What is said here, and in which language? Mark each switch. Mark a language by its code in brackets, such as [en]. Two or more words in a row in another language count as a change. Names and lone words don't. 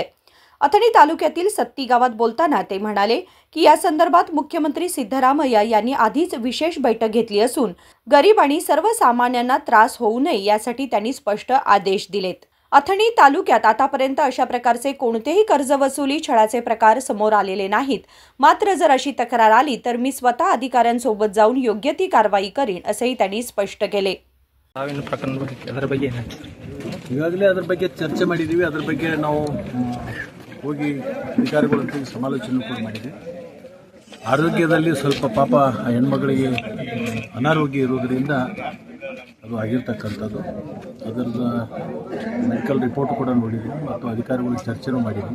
[mr] अथणी तालुक्यातील सत्ती गावात बोलताना ते म्हणाले की या संदर्भात मुख्यमंत्री सिद्धरामय्या यांनी आधीच विशेष बैठक घेतली असून गरीब आणि सर्वसामान्यांना त्रास होऊ नये यासाठी त्यांनी स्पष्ट आदेश दिलेत। अथणी तालुक्यात आतापर्यंत अशा प्रकारचे कोणतेही कर्ज वसुली छळाचे प्रकार समोर आलेले नाहीत। मात्र जर अशी तक्रार आली तर मी स्वतः अधिकाऱ्यांसोबत जाऊन योग्य ती कारवाई करीन, असेही त्यांनी स्पष्ट केले। [kn] ಈಗಾಗಲೇ ಅದರ ಬಗ್ಗೆ ಚರ್ಚೆ ಮಾಡಿದ್ದೀವಿ। ಅದರ ಬಗ್ಗೆ ನಾವು ಹೋಗಿ ಅಧಿಕಾರಿಗಳ ಜೊತೆ ಸಮಾಲೋಚನೆ ಕೂಡ ಮಾಡಿದ್ದೀವಿ। ಆರೋಗ್ಯದಲ್ಲಿ ಸ್ವಲ್ಪ ಪಾಪ ಆ ಹೆಣ್ಮಗಳಿಗೆ ಅನಾರೋಗ್ಯ ಇರೋದ್ರಿಂದ ಅದು ಆಗಿರ್ತಕ್ಕಂಥದ್ದು, ಅದರದ [en] medical report [kn] ಕೂಡ ನೋಡಿದ್ದೀವಿ ಮತ್ತು ಅಧಿಕಾರಿಗಳು ಚರ್ಚೆನೂ ಮಾಡಿದ್ದೀವಿ।